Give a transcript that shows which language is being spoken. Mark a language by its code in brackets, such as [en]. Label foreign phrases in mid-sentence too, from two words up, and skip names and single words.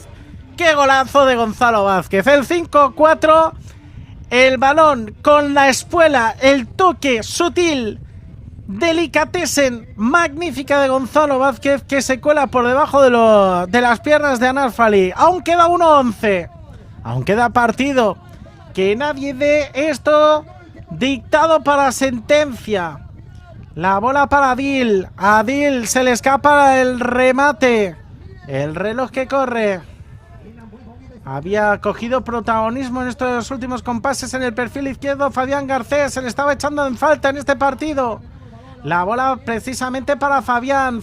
[es] ¡Qué golazo de Gonzalo Vázquez! El 5-4, el balón con la espuela, el toque sutil, delicatessen, magnífica de Gonzalo Vázquez, que se cuela por debajo de las piernas de Anaf Ali. Aún queda 1-11. Aún queda partido. Que nadie dé esto dictado para sentencia. La bola para Adil. Adil se le escapa el remate. El reloj que corre. Había cogido protagonismo en estos últimos compases en el perfil izquierdo. Fabián Garcés se le estaba echando en falta en este partido. La bola precisamente para Fabián.